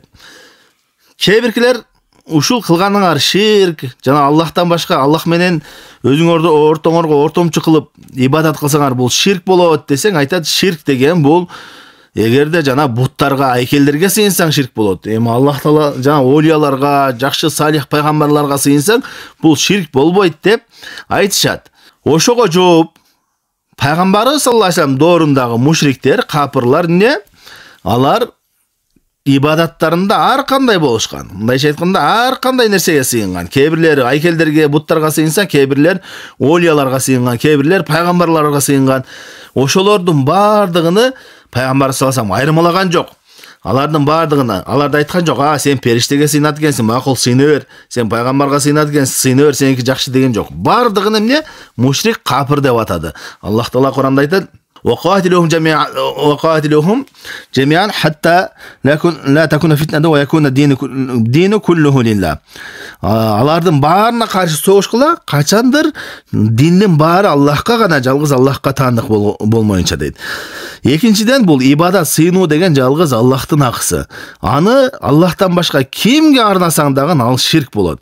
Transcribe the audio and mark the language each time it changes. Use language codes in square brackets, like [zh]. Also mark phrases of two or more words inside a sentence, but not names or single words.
[ky] Кээ биркилер ушул кылганыңар ширк, жана Аллахтан башка, Аллах менен өзүңөрдү ортоңорго ортомчу кылып ибадат кылсаңар бул ширк болот десең, айтат, ширк деген бул эгерде жана буттарга, айкелдерге сыйынсаң ширк болот. Эми Аллах Таала жана олияларга, жакшы салих пайгамбарларга сыйынсаң, бул ширк болбойт деп айтышат. Ошого жооп, пайгамбарыбыз [ar] صلى الله عليه وسلم [ky] доорундагы мушриктер, капырлар алар ибадаттарында ар кандай болушкан. Мындайча айтканда, ар кандай нерсеге сыйынган. Кээ бирлери айкелдерге, буттарга сыйынса, кээ бирлер олияларга сыйынган, кээ бирлер пайгамбарларга сыйынган. Ошолордун бардыгыны пайгамбар [ar] صلى الله عليه وسلم [ky] айырмалаган жок. Алардын бардыгына, аларды айткан жок, сен периштеге сыйнат экенсиң, макул сыйны бер, сен пайгамбарга сыйнат экенсиң, сыйны бер, сеники жакшы деген жок. Бардыгын эмне? Мушрик, капыр деп атады. Аллах Таала Куранда айтат: [ar] وقاتلوهم جميعا حتى لا تكون فتنة ويكون الدين كله لله. [ky] Алардын баарына каршы согушкула, качандыр диндин баары Аллахка гана, жалгыз Аллахка таандык болмоюнча дейт. Экинчиден, бул ибадат, сыйынуу деген жалгыз Аллахтын акысы. Аны Аллахтан башка кимге арнасаң дагы ал ширк болот.